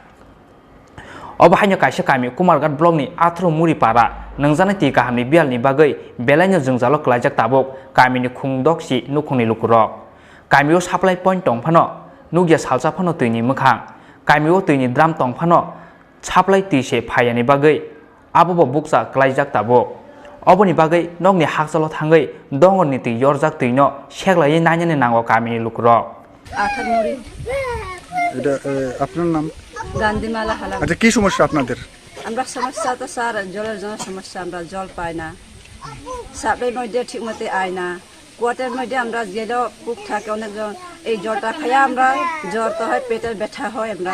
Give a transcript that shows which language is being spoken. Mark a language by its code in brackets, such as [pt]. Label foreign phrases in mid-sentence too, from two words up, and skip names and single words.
[trp] obahaino kaisa kami kumargat block ni 18 muri para nungjaknai ti kahamni bialni bagai belaino jungjalo klaijak tabuk kamini khungdoksi nukhungni lukurok kamio [en] supply point [trp] tongphano nugya salsa phano tuini mukhang kamio tuini drum tongphano supply ti se phayani bagai abobo buksa klaijak tabuk oboni bagai nogni hakchalo thangai dongoni ti yorjak tuino seglai nainani nango kamini lukurok [bn] আঠারমুড়ি এটা আপনার নাম গান্ধীমালা হালাম আচ্ছা কি সমস্যা আপনাদের আমরা সমস্যা তো স্যার জলের জন্য সমস্যা আমরা জল পাই না সাপ্লাই মধ্যে ঠিক মতো আয় না কুয়াটের মধ্যে আমরা গেলেও বুক থাকে অনেকজন এই জলটা খাইয়া আমরা জ্বর তো হয় পেটের ব্যথা হয় আমরা